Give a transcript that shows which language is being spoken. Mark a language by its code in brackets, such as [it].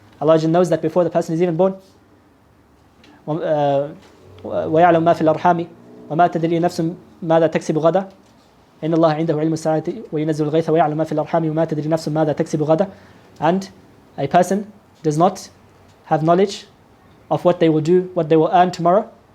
[en] Allah knows that before the person is even born. [ar] ويعلم ما في الأرحام وما تدري نفس ماذا تكسب غدا إن الله عنده علم الساعة وينزل الغيث ويعلم ما في الأرحام وما تدري نفس ماذا تكسب غدا. [en] And a person does not have knowledge of what they will do, what they will earn tomorrow.